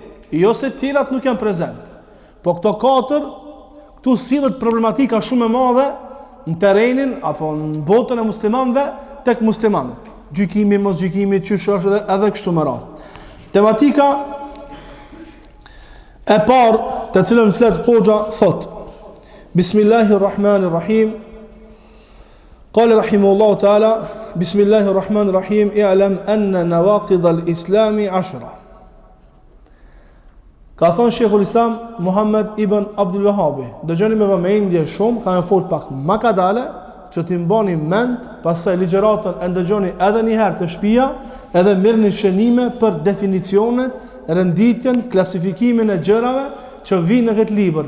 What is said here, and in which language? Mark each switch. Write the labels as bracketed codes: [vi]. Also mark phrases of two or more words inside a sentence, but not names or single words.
[sq] Jo se të tjerat nuk janë prezente. Po këto 4, këtu sillet problematika shumë e madhe në terrenin apo në botën e muslimanëve tek muslimanët. Gjykimi, mos gjykimi, çysh është edhe kështu me radhë. Tematika e parë të cilën flet hoxha thot: [ar] Bismillahirrahmanirrahim. قال رحمه الله تعالى بسم الله الرحمن الرحيم اعلم أن نواقض الإسلام 10. [sq] Ka thonë Sheikhul Islam Muhammad ibn Abdul Wahhab. Dëgjoni me vëmendje shumë, kanë fol pak më kadale që t'i mbani mend, pastaj ligjëratën e ndëgjoni edhe një herë të shtëpia, edhe merrni shënime për definicionet, renditjen, klasifikimin e gjërave që vinë në këtë libër.